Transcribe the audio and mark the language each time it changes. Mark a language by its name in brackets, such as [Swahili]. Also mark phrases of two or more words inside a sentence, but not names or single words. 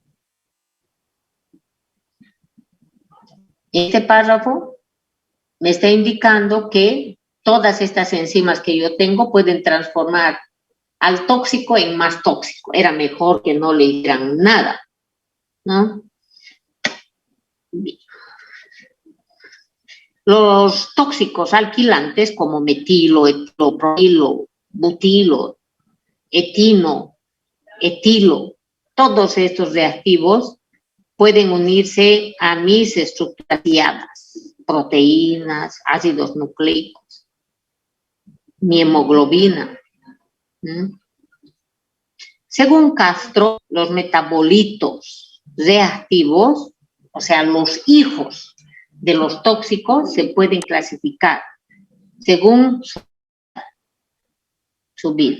[Spanish] Este párrafo me está indicando que todas estas enzimas que yo tengo pueden transformar al tóxico en más tóxico. Era mejor que no le dieran nada, ¿no? Bien. Los tóxicos alquilantes como metilo, etilopropilo, butilo, etino, etilo, todos estos reactivos pueden unirse a mis estructuras guiadas, proteínas, ácidos nucleicos, mi hemoglobina. Según Castro, los metabolitos reactivos, o sea, los hijos de los tóxicos, se pueden clasificar según su vida.